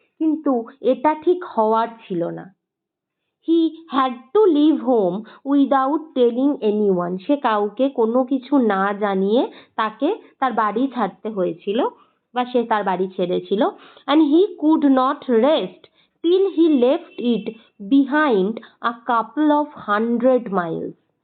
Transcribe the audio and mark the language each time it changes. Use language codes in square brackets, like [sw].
[bn] কিন্তু এটা ঠিক হওয়ার ছিল না। [en] He had to leave home without telling anyone. [bn] সে কাউকে কোনো কিছু না জানিয়ে তাকে তার বাড়ি ছাড়তে হয়েছিল বা সে তার বাড়ি ছেড়েছিল। [en] And he could not rest till he left it behind a couple of 100 miles.